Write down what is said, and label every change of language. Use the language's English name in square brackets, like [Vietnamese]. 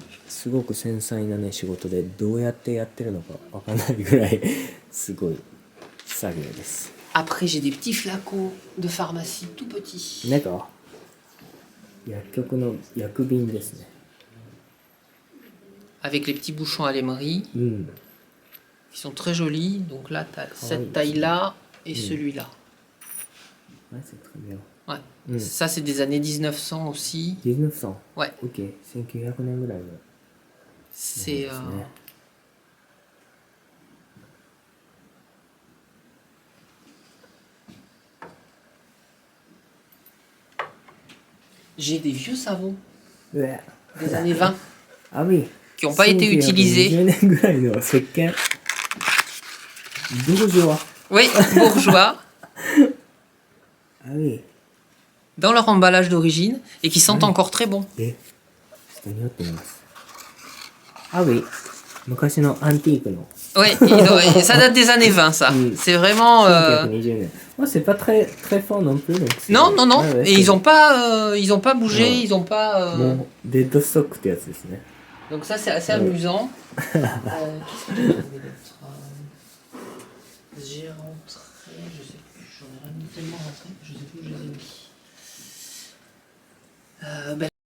[Japanese] すごく繊細なね、仕事でどうやってやってるのかわかんないぐらいすごい作業です。 [French] Après, j'ai des petits flacons de pharmacie tout petits. [Japanese] なんか薬局の薬瓶ですね。 [French] Avec les petits bouchons à l'émery [Japanese] うん。 [French] qui sont très jolis. Donc là, tu as oui, cette taille-là et celui-là. Ouais, c'est très bien. Ouais. Mm. Ça, c'est des années 1900 aussi. [Japanese] 1900。 [French] Ouais. [Japanese] OK。 1900年ぐらいの。 [French] C'est... [Japanese] ですね。 [French] J'ai des vieux savons [Japanese] うわ。 [French] des années 20 あoui。 qui n'ont pas été utilisés. [Japanese] 1920年ぐらいの石鹸。ボージョワ。 [French] Oui, bourgeois, あoui。 dans leur emballage d'origine et qui sentent Oui. encore très bon. [Japanese] え、ちょっと匂ってみます。あoui。昔のアンティークの。 [French] Oui, ça date des années 20, ça. Mm. C'est vraiment... [Japanese] 1920年。 [French] Moi, c'est pas très, très fort non plus. Donc Non, non, non. Ouais, ouais, Et c'est- ils ont pas bougé, Ouais. ils ont pas... [Japanese] もうデッドストックってやつですね。 [French] Donc ça, c'est assez Ouais. amusant. Qu'est-ce que j'ai trouvé d'autre J'ai rentré... Je sais plus, j'en ai tellement rentré, je sais plus où je les ai mis. Ben,